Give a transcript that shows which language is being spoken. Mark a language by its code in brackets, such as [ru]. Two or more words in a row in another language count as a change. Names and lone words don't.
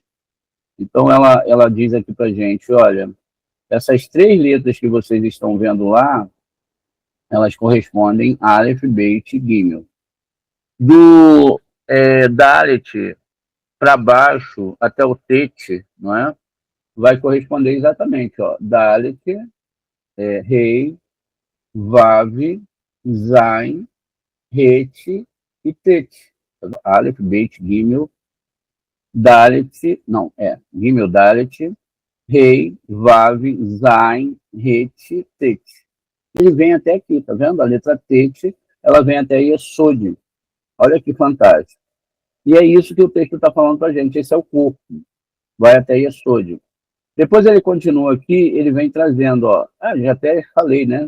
[pt] Então, ela diz aqui para a gente, olha, essas 3 letras que vocês estão vendo lá, elas correspondem a Aleph, Beit e Gimel. Do Dalet para baixo até o Tet, não é? Vai corresponder exatamente, ó, Dalet, Rei, Vav, Zain, Het e Tet. Aleph, Beit, Gimel, Dalet, não, Gimel, Dalet, Rei, Vav, Zain, Het, Tet. Ele vem até aqui, tá vendo? A letra Tet, ela vem até Yesod. Olha que fantástico. E é isso que o texto está falando para a gente. Esse é o corpo. Vai até Yesod. Depois ele continua aqui, ele vem trazendo, ó, já até falei, né?